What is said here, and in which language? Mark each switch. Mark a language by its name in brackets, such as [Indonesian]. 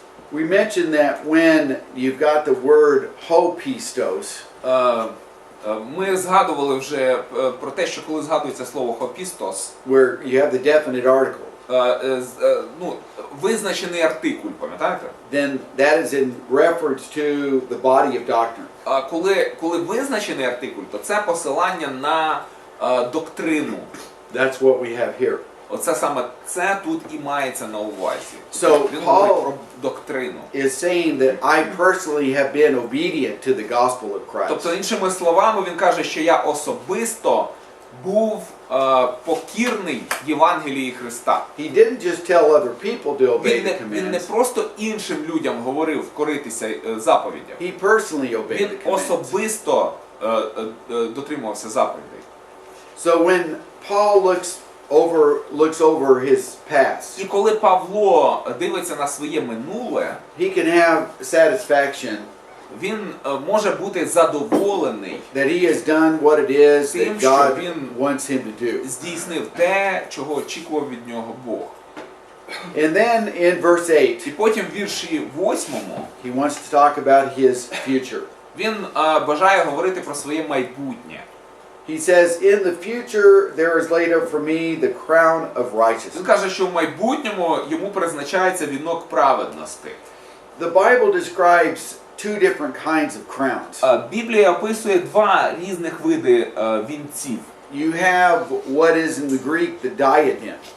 [English] We mentioned that when you've got the word hopistos, [Ukrainian] Ми згадували вже про те, що коли згадується слово «хопістос», [English] where you have the definite article, [Ukrainian] ну, визначений артикуль, пам'ятаєте? [English] then that is in reference to the body of doctrine. [Ukrainian] А коли визначений артикуль, то це посилання на доктрину. [English] That's what we have here. [Ukrainian] Оце саме це тут і мається на увазі. [English] So [Ukrainian] Він говорить [English] Paul [Ukrainian] про доктрину. [English] is saying that I personally have been obedient to the gospel of Christ. [Ukrainian] Тобто, іншими словами, він каже, що я особисто був покірний Євангелії Христа. [English] He didn't just tell other people to obey the [Ukrainian] Він не [English] commands. [Ukrainian] просто іншим людям говорив коритися заповідям. [English] He personally obeyed [Ukrainian] Він [English] the commands. [Ukrainian] особисто дотримувався заповідей. [English] So when Paul looks over his past, [Ukrainian] І коли Павло дивиться на своє минуле, [English] he can have satisfaction [Ukrainian] він може бути задоволений, [English] that he has done what it is that [Ukrainian] Тим, що [English] God [Ukrainian] він [English] wants him to do. [Ukrainian] здійснив те, чого очікував від нього Бог. [English] And then in verse 8, [Ukrainian] І потім в вірші 8 [English] he wants to talk about his future. [Ukrainian] він бажає говорити про своє майбутнє. [English] He says, in the future there is laid up for me the crown of [Ukrainian] Він [English] righteousness. [Ukrainian] каже, що в майбутньому йому призначається вінок праведності. [English] The Bible describes two different kinds of crowns. [Ukrainian] Біблія описує два різних види вінців. [English] You have what is in the Greek the diadem.